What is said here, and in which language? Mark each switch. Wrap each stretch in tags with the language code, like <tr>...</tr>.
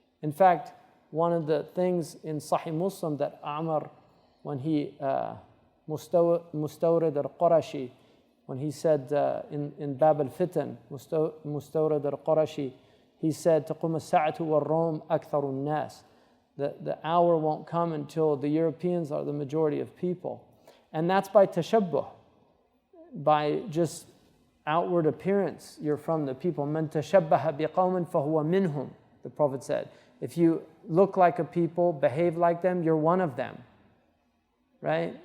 <en>In fact, one of the things in Sahih Muslim that Amr, when he, Mustawrid al-Qurashi, when he said in Bab al-Fitan, Mustawrid al-Qurashi, he said,</en> <ar>تَقُمَ السَّاعَةُ وَالرَّوْمُ أَكْثَرُ النَّاسِ.</ar> <en>The hour won't come until the Europeans are the majority of people. And that's by tashabbuh, by just outward appearance. You're from the people.</en> <ar>مَنْ تَشَبَّهَ بِقَوْمٍ فَهُوَ مِنْهُمْ,</ar> <en>the Prophet said. If you look like a people, behave like them, you're one of them. Right?</en>